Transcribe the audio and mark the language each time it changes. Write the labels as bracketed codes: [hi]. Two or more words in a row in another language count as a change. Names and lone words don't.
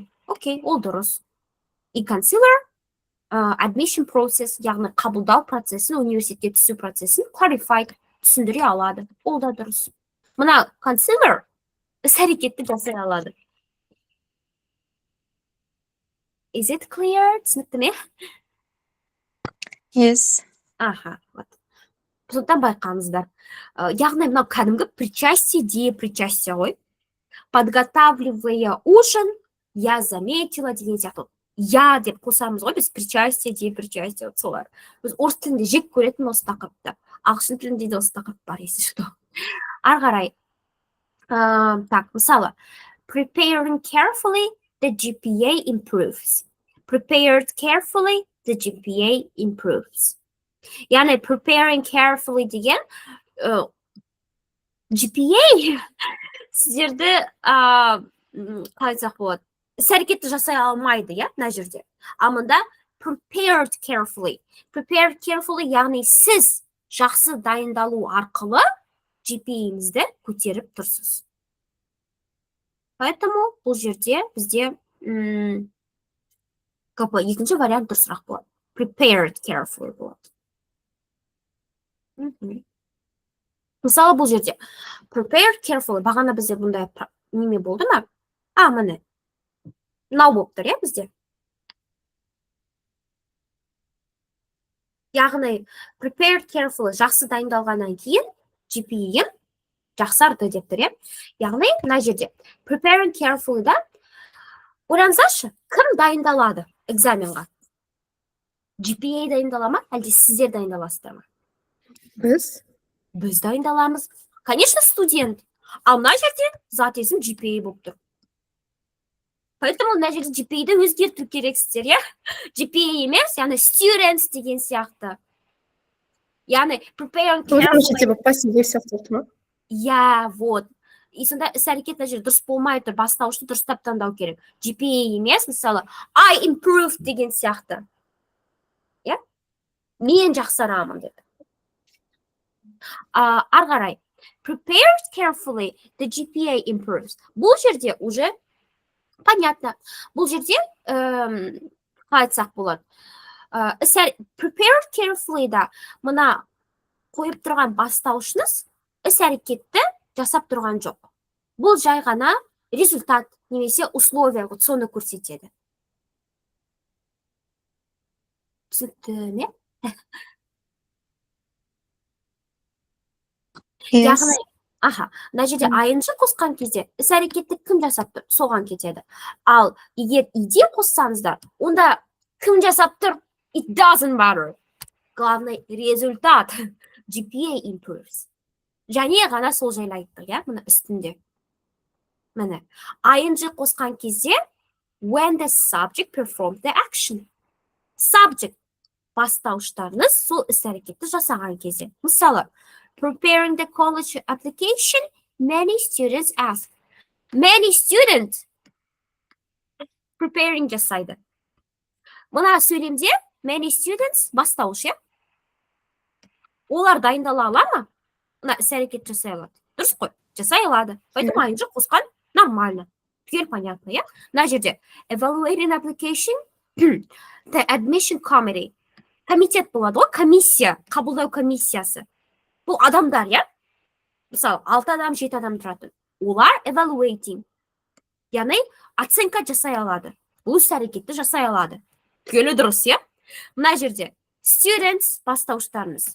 [kk] Окей, ол дұрыс. И [en] concealer admission process, [kk] яғни қабылдау процесін, университетке түсу процесін clarified, түсіндіре алады. Ол да дұрыс. Мына concealer іс-әрекетті жасай алады. [en] Is it clear? [kk] Түсінікті ме? [en] Yes. [ru] Аха, вот. [kk] Сондықтан байқаңыздар. Яғни мынау кәдімгі причастие, причастие ғой. [ru] Подготавливая ужин, я заметила [kk] деген сияқты. Я деп қосамыз ғой, біз причастие, причастие, солар. Біз орыс тілінде жек көретін осы тақырыпты. Ағылшын тілінде де осы тақырып бар, [ru] если что. [kk] Ары қарай. Так, мысалы, [en] preparing carefully, the GPA improves. Prepared carefully, the GPA improves. [kk] Яғни [en] preparing carefully [kk] деген GPA сіздерді қалай айтсақ болады, іс-әрекетті жасай алмайды, мына жерде. А мұнда [en] prepared carefully. Prepared carefully [kk] яғни сіз жақсы дайындалу арқылы GPA-іңізді көтеріп тұрсыз. Поэтому бұл жерде бізде екінші вариант дұрысырақ болады. [en] Prepared carefully [kk] болады. Мысалы бұл жерде [en] prepared carefully, [kk] бағана бізде бұндай неме болды ма? Міне. Мынау болып тұр, бізде. Яғни [en] prepared carefully [kk] жақсы дайындалғаннан кейін GPA-ім жақсарды деп тұр, Яғни мына жерде [en] preparing carefully-да [kk] ойлаңыздаршы, кім дайындалады экзаменға? GPA дайындала ма, әлде сіздер дайындаласыздар ма? Біз дайындаламыз. Конечно, студент. Ал мына жерде зат есім GPA болып тұр. Поэтому мына жерде GPA-ді өзгерту керексіздер, GPA емес, яғни students деген сияқты. Яғни [en] preparing carefully. [kk] Пассивный сияқты ма? [ru] Вот. [kk] И сонда іс-әрекет мына жерде дұрыс болмай тұр, бастаушты дұрыстап таңдау керек. GPA емес, мысалы, [en] I improved [kk] деген сияқты. Мен жақсарамын деп. Ары қарай. [en] Prepared carefully, the GPA improves. [kk] Бұл жерде [ru] уже Понятно. [kk] Бұл жерде қалай айтсақ болады. [en] Prepare carefully [kk] да мына қойып тұрған бастаушыңыз іс-әрекетті жасап тұрған жоқ. Бұл жай ғана результат немесе условия соны көрсетеді. Түсінікті ме? Яғни, мына жерде ing қосқан кезде іс-әрекетті кім жасап тұр? Соған кетеді. Ал егер ide қоссаңыздар, онда кім жасап тұр? [en] It doesn't matter. [ru] Главный результат. [en] GPA improves. [kk] Және ғана сол жайлы айттық, иә, мына үстінде. Міне, ing қосқан кезде [en] when the subject performed the action. [kk] Subject бастауыштарыңыз сол іс-әрекетті жасаған кезде. Мысалы, [en] preparing the college application, many students ask. Many students preparing [kk] жасайды. Мына сөйлемде [en] many students [kk] бастауыш, иә? Олар дайындала ала ма? Мына іс-әрекет жасай алады. Дұрыс қой, жасай алады. Поэтому ing қосқан нормально. Түгел понятно, иә? Мына жерде [en] evaluating application, the admission committee. [kk] Комитет болады ғой, комиссия, қабылдау комиссиясы. Бұл адамдар, иә? Мысалы, 6 адам, 7 адам тұратын. Олар evaluating. Яғни, оценка жасай алады. Бұл іс-әрекетті жасай алады. Түгелі дұрыс, иә? Мына жерде students бастауыштарыңыз.